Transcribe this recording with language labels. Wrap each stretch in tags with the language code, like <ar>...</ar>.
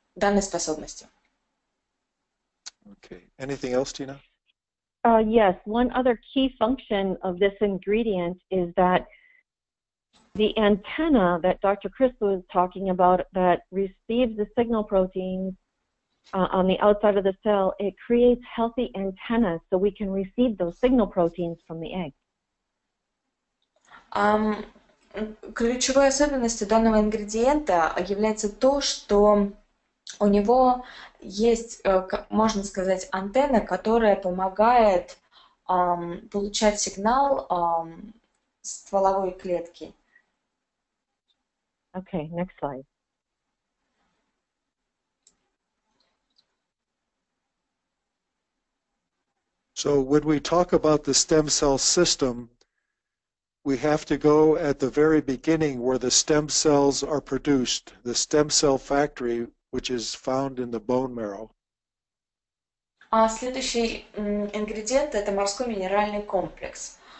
<en>Okay. Anything else, Tina? Yes, one other key function of this ingredient is that the antenna that Dr. Chris was talking about that receives the signal proteins on the outside of the cell, it creates healthy antennas so we can receive those signal proteins from the egg.</en> <ru>Ключевой особенностью данного ингредиента является то, что у него есть, можно сказать, антенна, которая помогает получать сигнал стволовой клетки.</ru> <en>Okay, next slide. So when we talk about the stem cell system, we have to go at the very beginning where the stem cells are produced, the stem cell factory, which is found in the bone marrow.</en> <ru>Следующий ингредиент – это морской минеральный комплекс.</ru>